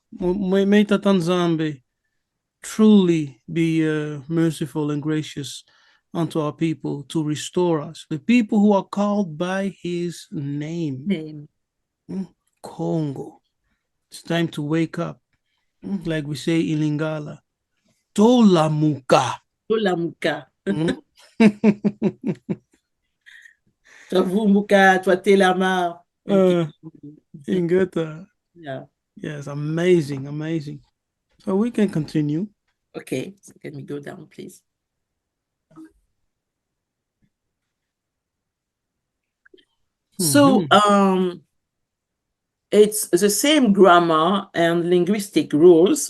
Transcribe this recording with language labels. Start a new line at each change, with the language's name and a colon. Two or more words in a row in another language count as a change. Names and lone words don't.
English: Meita Nzambi truly be merciful and gracious unto our people to restore us, the people who are called by his name. Congo. It's time to wake up. Like we say in Lingala, Tolamuka.
Kongo: Tolamuka. Twavumbuka, twatelama. Ingeta.
English: Yeah. Yes, amazing, amazing. So we can continue. Okay, so can we go down, please? So it's the same grammar and linguistic rules.